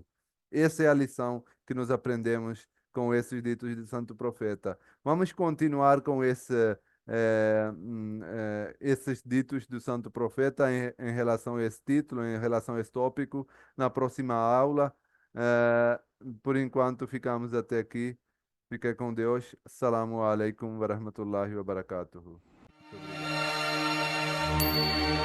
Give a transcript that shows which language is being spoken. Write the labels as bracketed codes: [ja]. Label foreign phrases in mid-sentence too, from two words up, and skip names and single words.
[pt] Essa é a lição que nós aprendemos com esses ditos de Santo Profeta. Vamos continuar com esses ditos do Santo Profeta em relação a esse título, em relação a esse tópico, na próxima aula. Eh, por enquanto, ficamos até aqui. Fica com Deus. [ar] السلام عليكم ورحمة الله وبركاته. [pt] Muito obrigado.